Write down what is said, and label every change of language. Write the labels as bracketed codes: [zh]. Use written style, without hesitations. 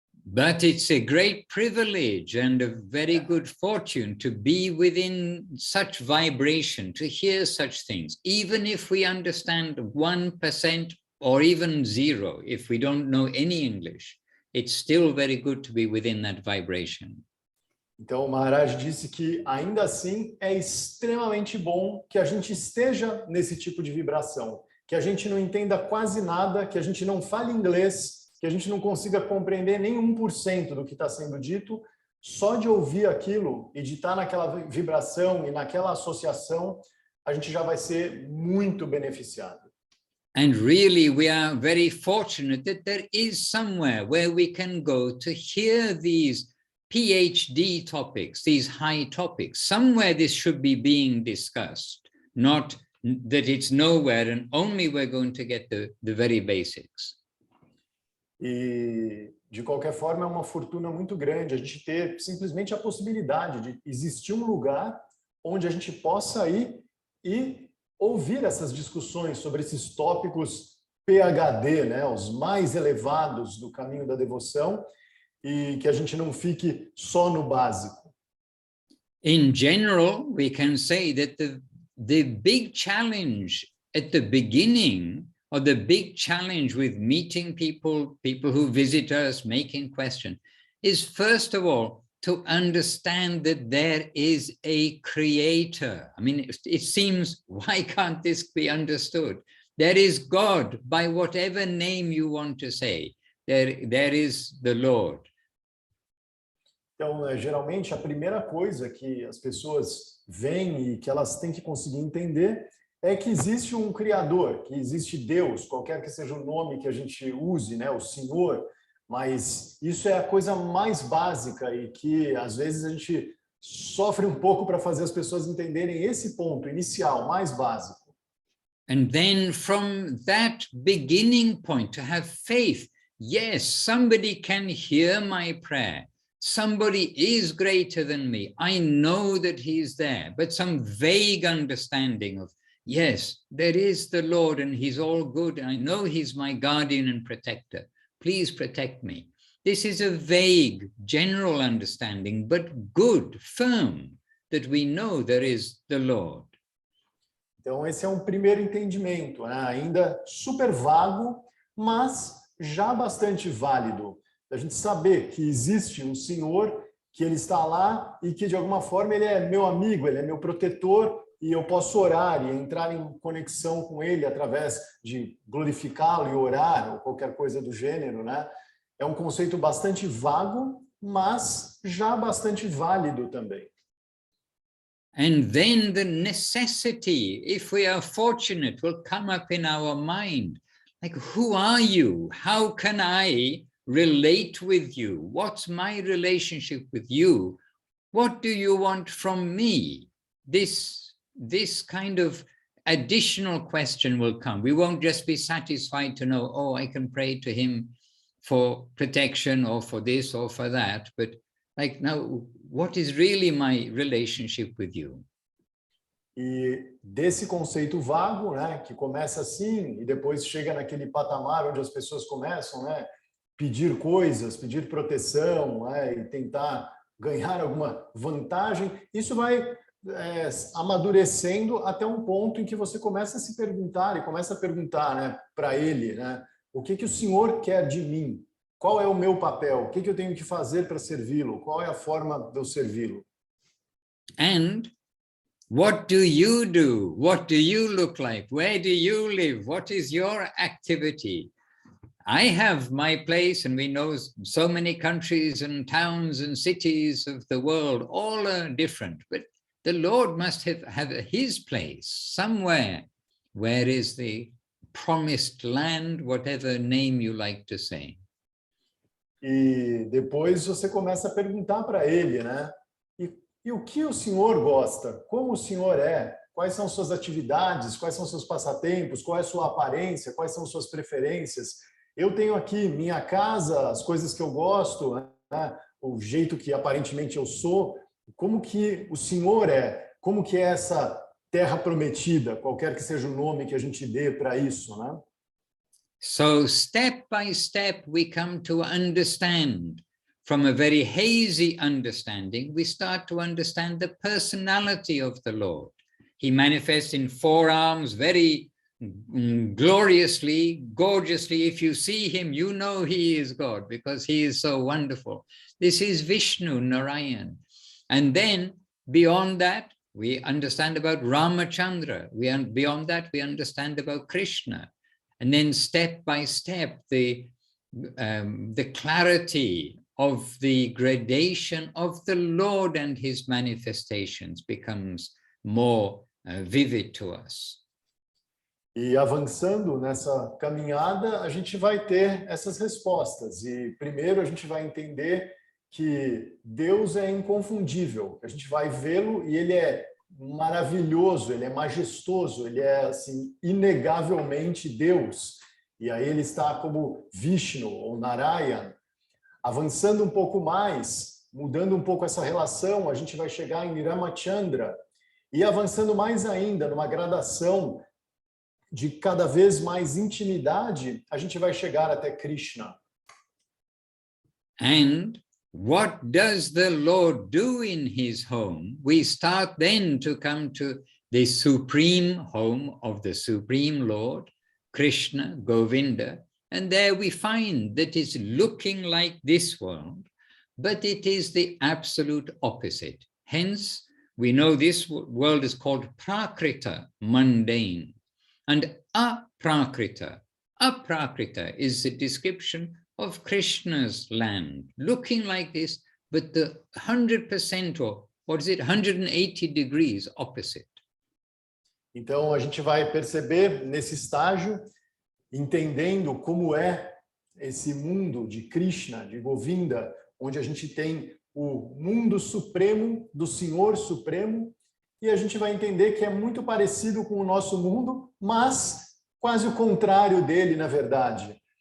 [en] But it's a great privilege and a very good fortune to be within such vibration, to hear such things, even if we understand 1% or even 0, if we don't know any English. It's still very good to be within that vibration. [pt] Então, o Maharaj disse que, ainda assim, é extremamente bom que a gente esteja nesse tipo de vibração, que a gente não entenda quase nada, que a gente não fale inglês, que a gente não consiga compreender nem 1% do que está sendo dito, só de ouvir aquilo e de estar naquela vibração e naquela associação, a gente já vai ser muito beneficiado. [en] And really, we are very fortunate that there is somewhere where we can go to hear these PhD topics, these high topics. Somewhere this should be being discussed, not that it's nowhere and only we're going to get the very basics. [pt] E, de qualquer forma, é uma fortuna muito grande a gente ter simplesmente a possibilidade de existir um lugar onde a gente possa ir e ouvir essas discussões sobre esses tópicos PhD, né, os mais elevados do caminho da devoção, e que a gente não fique só no básico. [en] In general, we can say that the big challenge at the beginning or the big challenge with meeting people, people who visit us, making questions, is first of all, to understand that there is a creator. I mean, it seems, why can't this be understood? There is God, by whatever name you want to say. There is the Lord. [pt] Então, geralmente, a primeira coisa que as pessoas veem e que elas têm que conseguir entender é que existe um Criador, que existe Deus, qualquer que seja o nome que a gente use, né, o Senhor, mas isso é a coisa mais básica e que, às vezes, a gente sofre um pouco para fazer as pessoas entenderem esse ponto inicial, mais básico. [en] And then from that beginning point, to have faith, yes, somebody can hear my prayer. Somebody is greater than me. I know that he's there, but some vague understanding of, yes, there is the Lord and he's all good. I know he's my guardian and protector. Please protect me. This is a vague, general understanding, but good, firm, that we know there is the Lord. [pt] Então, esse é um primeiro entendimento, né? Ainda super vago, mas já bastante válido. A gente saber que existe um Senhor, que ele está lá e que, de alguma forma, ele é meu amigo, ele é meu protetor e eu posso orar e entrar em conexão com ele através de glorificá-lo e orar ou qualquer coisa do gênero, né? É um conceito bastante vago, mas já bastante válido também. [en] And then the necessity, if we are fortunate, will come up in our mind. Like, who are you? How can I relate with you? What's my relationship with you? What do you want from me? This kind of additional question will come. We won't just be satisfied to know, oh, I can pray to him for protection or for this or for that, but like, now, what is really my relationship with you? [pt] E desse conceito vago, né, que começa assim e depois chega naquele patamar onde as pessoas começam, né, pedir coisas, pedir proteção, né, e tentar ganhar alguma vantagem, isso vai amadurecendo até um ponto em que você começa a se perguntar e começa a perguntar, né, para ele, né, o que o Senhor quer de mim? Qual é o meu papel? O que eu tenho que fazer para servi-lo? Qual é a forma de eu servi-lo? [en] And what do you do? What do you look like? Where do you live? What is your activity? I have my place, and we know so many countries and towns and cities of the world, all are different, but the Lord must have his place somewhere. Where is the promised land, whatever name you like to say? [pt] E depois você começa a perguntar para ele, né? E o que o Senhor gosta? Como o Senhor é? Quais são suas atividades? Quais são seus passatempos? Qual é a sua aparência? Quais são suas preferências? Eu tenho aqui minha casa, as coisas que eu gosto, né? O jeito que aparentemente eu sou. Como que o Senhor é? Como que é essa terra prometida? Qualquer que seja o nome que a gente dê para isso, né? [en] So step by step, we come to understand. From a very hazy understanding, we start to understand the personality of the Lord. He manifests in 4 arms very gloriously, gorgeously. If you see him, you know he is God because he is so wonderful. This is Vishnu, Narayan. And then beyond that, we understand about Ramachandra. Beyond that, we understand about Krishna. And then step by step, the clarity of the gradation of the Lord and his manifestations becomes more vivid to us. [pt] E avançando nessa caminhada, a gente vai ter essas respostas. E primeiro a gente vai entender que Deus é inconfundível. A gente vai vê-lo e ele é maravilhoso, ele é majestoso, ele é assim inegavelmente Deus. E aí ele está como Vishnu ou Narayan. Avançando um pouco mais, mudando um pouco essa relação, a gente vai chegar em Ramachandra e avançando mais ainda numa gradação de cada vez mais intimidade, a gente vai chegar até Krishna. [en] And what does the Lord do in his home? We start then to come to the supreme home of the Supreme Lord, Krishna, Govinda, and there we find that it's looking like this world, but it is the absolute opposite. Hence, we know this world is called Prakrita, mundane, and Aprakrita. Aprakrita is the description of Krishna's land, looking like this, but the 100% or what is it, 180 degrees opposite. [pt] Então, a gente vai perceber nesse estágio, entendendo como é esse mundo de Krishna, de Govinda, onde a gente tem o mundo supremo do Senhor Supremo, e a gente vai entender que é muito parecido com o nosso mundo, mas quase o contrário dele, na verdade.